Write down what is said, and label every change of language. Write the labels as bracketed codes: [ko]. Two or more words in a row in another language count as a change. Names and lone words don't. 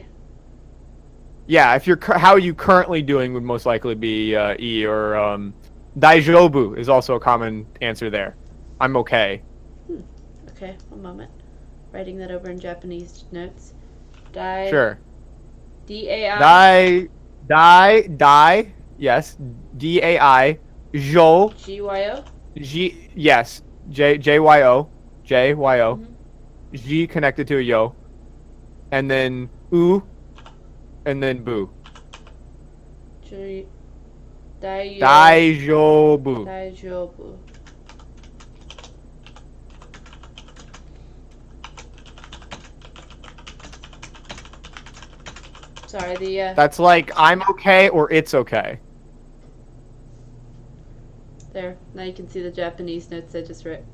[en] Yeah, if you're how are you currently doing would most likely be E, or daijobu is also a common answer there. I'm okay. Okay, one moment. Writing that over in Japanese notes. Sure. D-A-I. Die. Yes. D-A-I. Jo. G-Y-O? Yes. J-Y-O. J-Y-O. Mm-hmm. G connected to a yo. And then U. And then bu. Daijobu. Daijobu. Sorry, That's like, I'm okay or it's okay. There. Now you can see the Japanese notes I just wrote.